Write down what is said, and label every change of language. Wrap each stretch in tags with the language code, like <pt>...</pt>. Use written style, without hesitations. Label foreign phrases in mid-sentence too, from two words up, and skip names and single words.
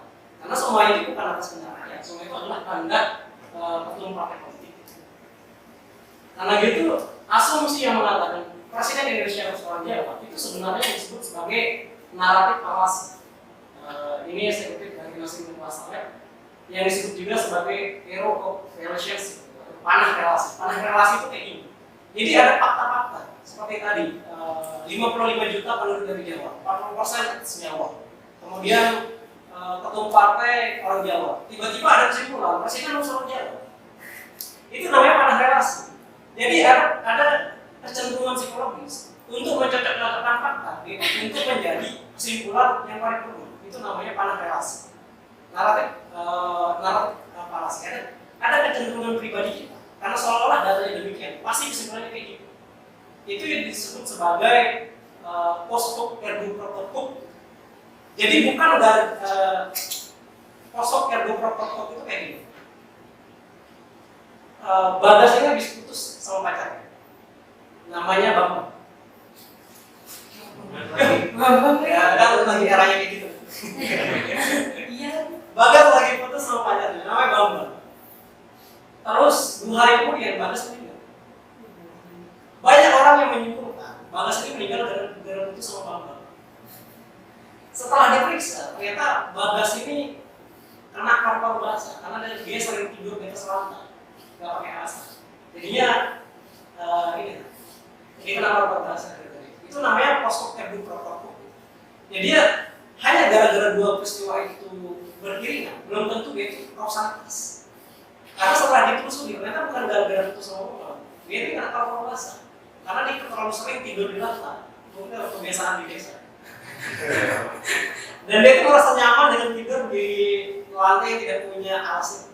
<id>Karena semua itu bukan atas kehendak rakyat, semua itu adalah kehendak ketum partai politik. Karena gitu, asumsi yang mengatakan Presiden Indonesia harus orang Jawa itu sebenarnya disebut sebagai naratif falasi. ini saya kutip dari masing-masing pasarnya yang disebut juga sebagai</id> <en>hero of relations,</en> <id>panah relasi. Panah relasi itu kayak gini. Jadi ada fakta-fakta seperti tadi, 55 juta penduduk dari Jawa, 40% atas Jawa. Kemudian ketua partai orang Jawa. Tiba-tiba ada kesimpulan presiden harus orang Jawa. Itu namanya panah relasi. Jadi ada kecenderungan psikologis untuk mencocok-cocokkan fakta, untuk menjadi kesimpulan yang paripurna. Itu namanya panah relasi. Naratif relasi. Ada kecenderungan pribadi kita. Karena seolah-olah datanya demikian, pasti kesimpulannya kayak gitu. Itu yang disebut sebagai</id> <la>post hoc ergo propter hoc.</la> <id>Jadi bukan dari</id> <la>post hoc ergo propter hoc</la> <id>itu kayak gini. Bagas ini habis putus sama pacarnya, namanya Bambang. Ya, kan lagi eranya kayak gitu. Iya. Bagas lagi putus sama pacarnya, namanya Bambang. Terus 2 hari kemudian Bagas meninggal. Banyak orang yang menyimpulkan Bagas ini meninggal gara-gara putus sama Bambang. Setelah diperiksa, ternyata Bagas ini kena kanker basah karena dia sering tidur di atas lantai, nggak pakai alasan. Jadinya ini kena kanker basah. Itu namanya</id> <la>post hoc ergo propter hoc.</la> <id>Jadi ya hanya gara-gara 2 peristiwa itu beriringan, belum tentu itu kausalitas. Karena setelah ditelusuri, ternyata bukan gara-gara putus sama orang. Dia ini kena kanker basah karena dia terlalu sering tidur di lantai. Mungkin ada kebiasaan di desa. Dan dia itu merasa nyaman dengan tidur di lantai yang tidak punya alas.</id>